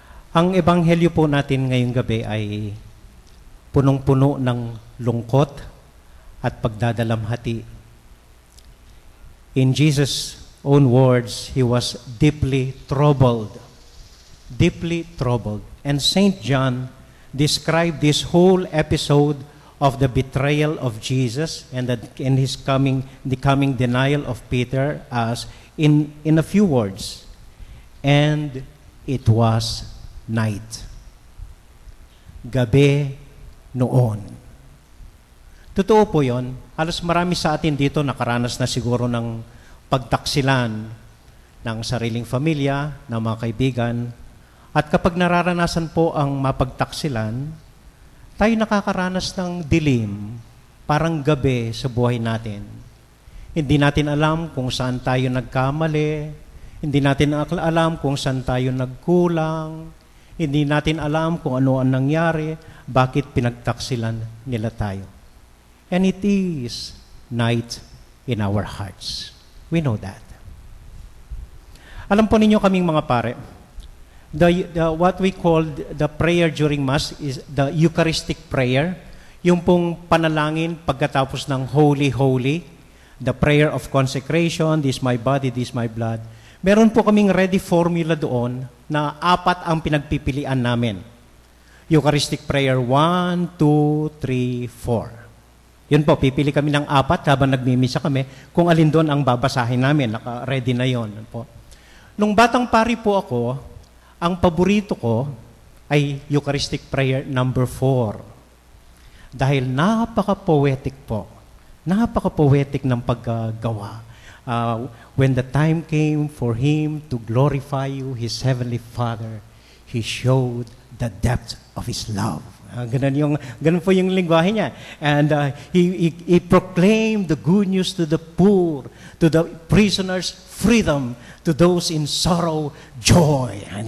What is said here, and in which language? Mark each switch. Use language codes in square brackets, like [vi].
[tl] Ang ebanghelyo po natin ngayong gabi ay punong-puno ng lungkot at pagdadalamhati. [en] In Jesus' own words, He was deeply troubled. Deeply troubled. And St. John described this whole episode of the betrayal of Jesus and the coming denial of Peter as in a few words. And it was night. [tl] Gabi noon. Totoo po yon. Halos marami sa atin dito nakaranas na siguro ng pagtaksilan ng sariling pamilya, ng mga kaibigan. At kapag nararanasan po ang mapagtaksilan, tayo nakakaranas ng dilim, parang gabi sa buhay natin. Hindi natin alam kung saan tayo nagkamali, hindi natin alam kung saan tayo nagkulang, hindi natin alam kung ano ang nangyari, bakit pinagtaksilan nila tayo. [en] And it is night in our hearts. We know that. [tl] Alam po ninyo kaming mga pare, [en] what we call the prayer during Mass is the Eucharistic Prayer, [tl] yung pong panalangin pagkatapos ng [en] Holy, Holy, the Prayer of Consecration, this my body, this my blood. [tl] Meron po kaming ready formula doon na 4 ang pinagpipilian namin. Eucharistic Prayer 1, 2, 3, 4. Yun po, pipili kami ng 4 habang nagmimisa kami kung alin doon ang babasahin namin. Naka-ready na yon po. Nung batang pari po ako, ang paborito ko ay Eucharistic Prayer number 4. Dahil napaka-poetic po. Napaka-poetic ng paggawa. [en] When the time came for Him to glorify you, His Heavenly Father, He showed the depth of His love. [tl] Ganun po yung lingwahe niya. [en] And he proclaimed the good news to the poor, to the prisoners, freedom, to those in sorrow, joy.